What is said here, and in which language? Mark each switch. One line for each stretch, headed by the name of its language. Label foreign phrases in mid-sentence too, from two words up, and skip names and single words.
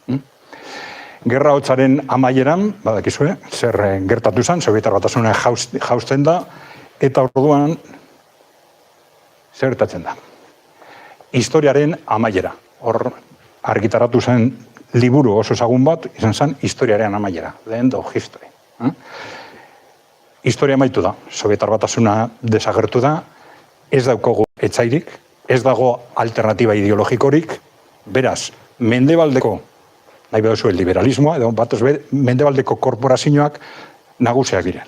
Basque: Gerra hotzaren amaieran, badakizue, zer gertatu zen, Sobietar Batasunean jausten da, eta orduan zer gertatzen da. Historiaren amaiera. Hor argitaratu zen liburu oso ezagun bat, izan zen historiaren amaiera,
English: the end of history.
Basque: Historia amaitu da, Sobietar Batasuna desagertu da, ez daukogu etzairik, ez dago alternatiba ideologikorik, beraz, mendebaldeko, nahi bedozu liberalismoa, edo bat mendebaldeko korporazioak nagusiak dira.